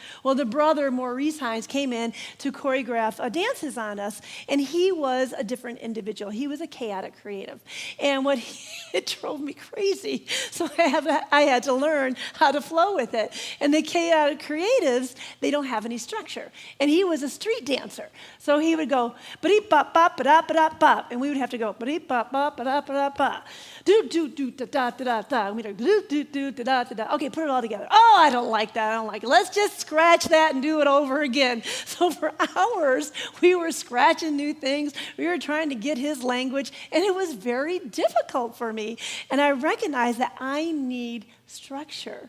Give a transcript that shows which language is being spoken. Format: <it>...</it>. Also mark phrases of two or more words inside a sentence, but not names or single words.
<en>Well, the brother, Maurice Hines, came in to choreograph dances on us, and he was a different individual. He was a chaotic creative. And it drove me crazy. So I had to learn how to flow with it. And the chaotic creatives, they don't have any structure. And he was a street dancer. So he would go, ba-dee-bop, bop, ba-da, ba-da, bop. And we would have to go, ba-dee-bop, bop, ba-da, ba-da, bop. Do-do-do-da-da-da-da. And we'd go, do-do-do-da-da-da-da. Okay, put it all together. Oh, I don't like that. I don't like it. Let's just scratch that and do it over again. So for hours, we were scratching new things. We were trying to get his language, and it was very difficult for me. And I recognized that I need structure.</en>